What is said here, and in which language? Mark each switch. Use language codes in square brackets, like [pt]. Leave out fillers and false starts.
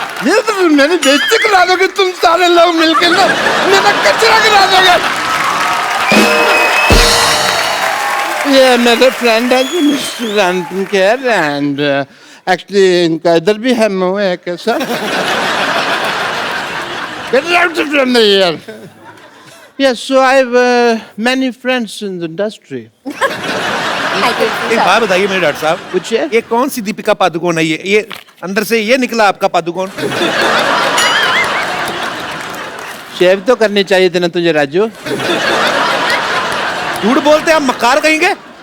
[hi] ये तो मेरी बेइज्जती करा दोगे तुम सारे लोग मिलकर ना, मेरा कचरा करा दोगे। ये मेरे फ्रेंड है जी mister Anupam Kher and actually इनका इधर भी है मुंह है कैसा। [en] Get out from here. Yes, so I have many friends in the industry. [hi] एक बात बताइए मेरे डॉक्टर साहब, पूछिए। ये कौन सी दीपिका पादुकोण है? ये अंदर से ये निकला आपका पादुकोण? शेव तो करनी चाहिए थी ना तुझे राजू। झूठ बोलते हैं आप, मक्कार कहेंगे?